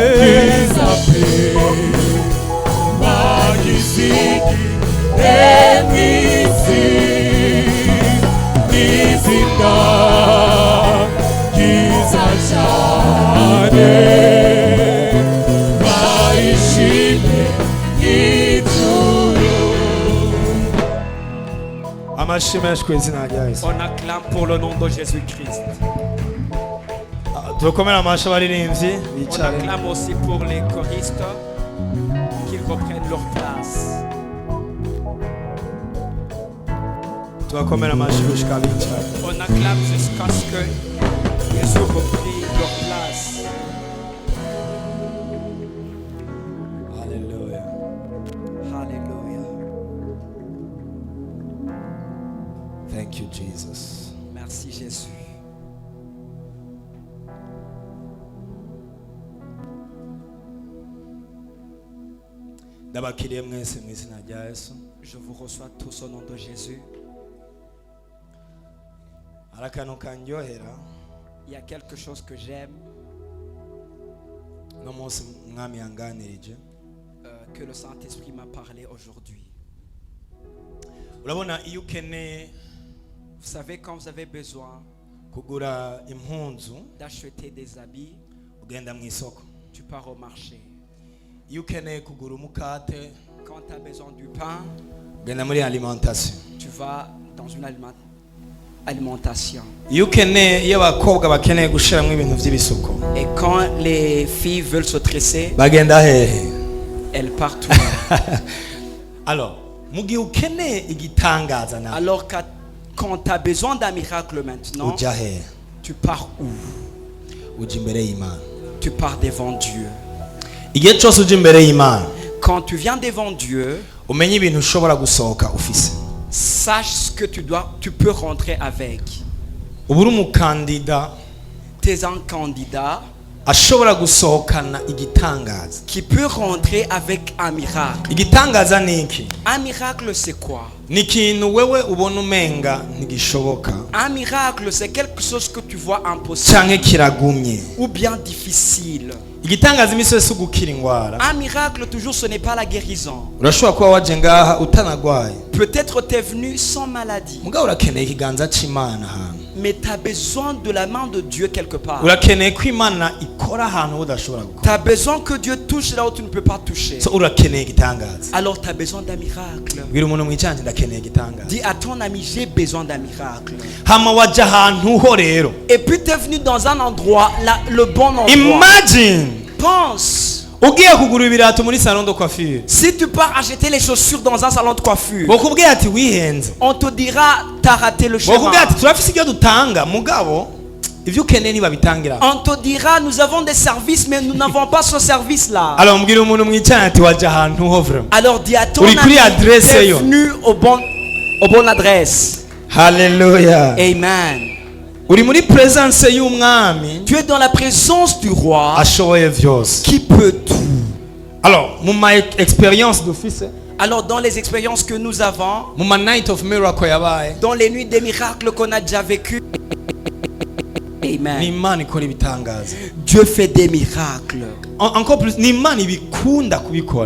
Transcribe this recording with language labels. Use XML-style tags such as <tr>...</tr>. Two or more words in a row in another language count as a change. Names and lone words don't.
<rn>ryiza pe bagiziki remisi izina ryiza cyane barishimye n'ijuru Amashi menshi ku izina rya Yesu.</rn> <fr>On acclame pour le nom de Jésus-Christ.</fr> <rn>Tukomera amashi abaririmbyi</rn> <fr>On</fr> <rn>bicare.</rn> <fr>acclame aussi pour les choristes qu'ils reprennent leur place.</fr> <rn>Tubakomera amashi gushika bicare.</rn> <fr>On acclame jusqu'à ce qu'ils aient repris leur place.</fr> <rn>Hallelujah.</rn> <fr>Alléluia.</fr> <en>Thank you Jesus.</en> <fr>Merci Jésus.</fr> <rn>Ndabakiriye mwese mu izina rya Yesu.</rn> <fr>Je vous reçois tous au nom de Jésus.</fr> <rn>Arakano kanyohera.</rn> <fr>Il y a quelque chose que j'aime,</fr> <rn>No munsi mwami yanganirije.</rn> <fr>que le Saint-Esprit m'a parlé aujourd'hui.</fr> <rn>Urabona iyo ukeneye</rn> <fr>Vous savez, quand vous avez besoin</fr> <rn>kugura impunzu</rn> <fr>d'acheter des habits,</fr> <rn>ugenda mu isoko.</rn> <fr>tu pars au marché.</fr> <rn>Iyo ukeneye kugura umukate</rn> <fr>Quand tu as besoin du pain,</fr> <rn>ugenda muri alimentation.</rn> <fr>tu vas dans une alimentation.</fr> <rn>Iyo ukeneye iyo abakobwa bakeneye gushiramo ibintu by'ibisuko</rn> <fr>Et quand les filles veulent se tresser,</fr> <rn>bagenda hehe.</rn> <fr>elles partent où?</fr> <rn>Alors mu gihe ukeneye igitangaza nawe</rn> <fr>Alors quand tu as besoin d'un miracle maintenant,</fr> <rn>ujya hehe.</rn> <fr>tu pars où?</fr> <rn>Ujya imbere y'Imana.</rn> <fr>Tu pars devant Dieu.</fr> <rn>Igihe cyose ujya imbere y'Imana</rn> <fr>Quand tu viens devant Dieu,</fr> <rn>umenye ibintu ushobora gusohoka ufise.</rn> <fr>sache ce que tu peux rentrer avec.</fr> <rn>Ubu uri umukandida</rn> <fr>Tu es un candidat</fr> <rn>ashobora gusohokana igitangaza.</rn> <fr>qui peut rentrer avec un miracle.</fr> <rn>Igitangaza ni iki?</rn> <fr>Un miracle, c'est quoi?</fr> <rn>Ni ikintu wewe ubona umenga ntigishoboka</rn> <fr>Un miracle, c'est quelque chose que tu vois impossible</fr> <rn>canke kiragumye.</rn> <fr>ou bien difficile.</fr> <rn>Igitangaza imisi yose ugukira ingwara.</rn> <fr>Un miracle, toujours, ce n'est pas la guérison.</fr> <rn>Urashobora kuba waje ngaha utanagwaye,</rn> <fr>Peut-être tu es venu sans maladie,</fr> <rn>mugabo urakeneye ikiganza c'Imana ahantu.</rn> <fr>mais tu as besoin de la main de Dieu quelque part.</fr> <rn>Urakeneye ko Imana ikora ahantu udashobora</rn> <fr>Tu</fr> <rn>gukora.</rn> <fr>as besoin que Dieu touche là où tu ne peux pas toucher.</fr> <rn>So urakeneye igitangaza.</rn> <fr>Alors tu as besoin d'un miracle.</fr> <rn>Bwira umuntu mwicanje ndakeneye igitangaza.</rn> <fr>Dis à ton ami, j'ai besoin d'un miracle.</fr> <rn>Hama waje ahantu ho rero.</rn> <fr>Et puis tu es venu dans un endroit, là, le bon endroit. Imagine Pense,</fr> <rn>ugiye kugura ibirato muri</rn> <fr>salon de coiffure. si tu pars acheter les chaussures dans un salon de coiffure,</fr> <rn>Bokubwira ati wihenze.</rn> <fr>on te dira, t'as raté le chemin.</fr> <rn>Bokubwira ati turafise ibyo dutanga mugabo ivyo ukeneye nibabitangira.</rn> <fr>On te dira, nous avons des services, mais nous n'avons pas ce service-là.</fr> <rn>Alors mbwira umuntu mwicanye ati waje ahantu ho vraiment.</rn> <fr>Alors dis à ton</fr> <rn>Uri kuri</rn> <fr>ami,</fr> <rn>adresse</rn> <fr>t'es</fr> <rn>yo.</rn> <fr>venu au bonne adresse.</fr> <rn>Hallelujah. Amen. Uri muri presence y'umwami</rn> <fr>Tu es dans la présence du roi</fr> <rn>ashoboye vyose.</rn> <fr>qui peut tout.</fr> <rn>Alors mu ma experience dufise,</rn> <fr>Alors dans les expériences que nous avons,</fr> <rn>mu ma</rn> <en>night of miracle</en> <rn>yabaye,</rn> <fr>dans les nuits des miracles qu'on a déjà vécues,</fr> <rn>ni Amen. Imana ikora ibitangaza.</rn> <fr>Dieu fait des miracles. Encore plus</fr> <rn>ni Imana ibikunda kubikora.</rn>